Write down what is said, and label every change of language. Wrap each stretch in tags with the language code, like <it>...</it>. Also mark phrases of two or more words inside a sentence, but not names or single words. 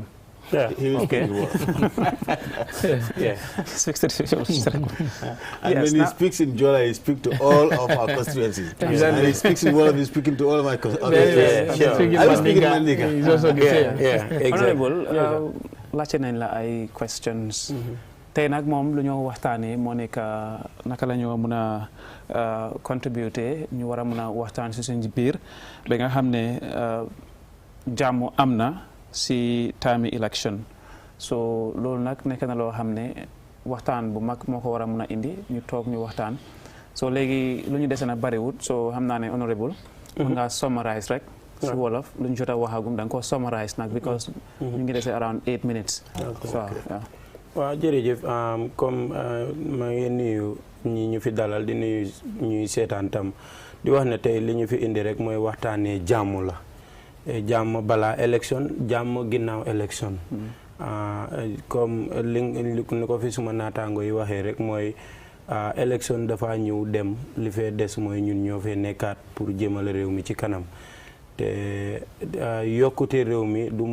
<en>Yeah. Okay. Yeah. Speak to the people of Salom. And when he speaks in Jola, he speaks to all of our constituencies. And he speaks in Wolof, he's speaking to all of my constituencies. I speak in Mandinka. He's also the same. Yeah, Honorable,</en> <wo>laajte nañ la ay questions. Tey nag moom lu ñoo waxtaanee moo nekk naka la ñoo mën a contribuer ñu war a mën a waxtaan si suñu biir ba nga xam ne jàmm am na si time election. So loolu nag nekk na loo xam ne waxtaan bu mag moo ko war a mën a indi ñu toog ñu waxtaan. So léegi lu ñu dese na bariwut so xam naa ne honorable mën nga summarize rek si wolof lu ñu jot a waxagum da nga ko summarize nag because ñu ngi dese</wo> <en>around 8 minutes.</en> <wo>waaw jërëjëf comme maa ngi nuyu ñi ñu fi dalal di nuyu ñuy seetaan tam di wax ne tey li ñu fi indi rek mooy waxtaanee jàmm la jàmm balaa élection jàmm ginnaaw élection comme ni ko fi suma naataango yi waxee rek mooy élection dafa ñëw dem li fee des mooy ñun ñoo fee nekkaat pour jëmale réew mi ci kanam te yokkute réew mi du</wo>